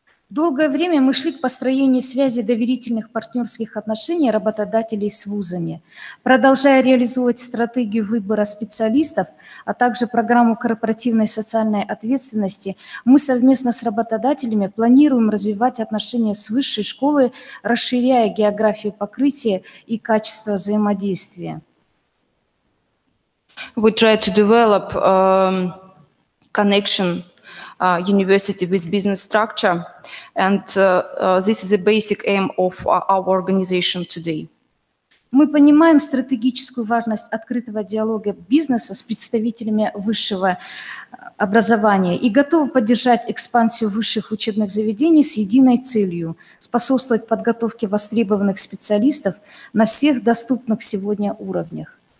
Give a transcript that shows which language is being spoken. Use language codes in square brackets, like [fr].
[ru] Долгое время мы шли к построению связи доверительных партнерских отношений работодателей с вузами, продолжая реализовывать стратегию выбора специалистов, а также программу корпоративной социальной ответственности. Мы совместно с работодателями планируем развивать отношения с высшей школой, расширяя географию покрытия и качество взаимодействия. [en] We try to develop connection university with business structure, and this is a basic aim of our organization today. [ru] Мы понимаем стратегическую важность открытого диалога бизнеса с представителями высшего образования и готовы поддержать экспансию высших учебных заведений с единой целью – способствовать подготовке востребованных специалистов на всех доступных сегодня уровнях.